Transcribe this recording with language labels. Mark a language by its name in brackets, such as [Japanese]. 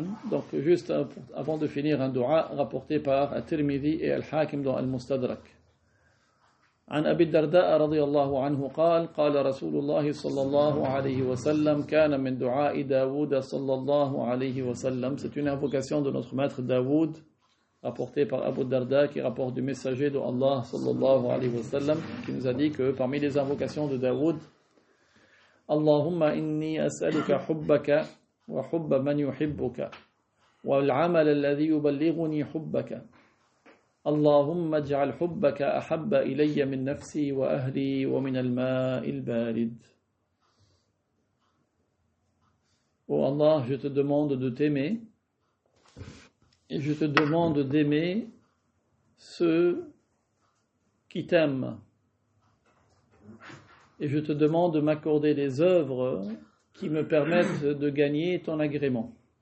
[French] Donc juste avant de finir, un dua rapporté par At-Tirmidhi et Al-Hakim dans Al-Mustadrak. [Arabic] عن أبي الدرداء رضي الله عنه قال قال رسول الله صلى الله عليه وسلم كان من دعاء داود صلى الله عليه وسلم. [French] C'est une invocation de notre maître Daoud, rapportée par Abu Darda, qui rapporte du messager de Allah [Arabic] sallallahu alayhi wa sallam, [French] qui nous a dit que parmi les invocations de Daoud, [Arabic] Allahumma inni as'aluka hubbaka wa hubba man yuhibbuka wal amal alladhi yuballighuni hubbaka. اللهم اجعل حبك أحب إلي من نفسي وأهلي ومن الماء البارد. [French] Oh Allah, je te demande de t'aimer et je te demande d'aimer ceux qui t'aiment. Et je te demande de m'accorder les œuvres qui me permettent de gagner ton agrément.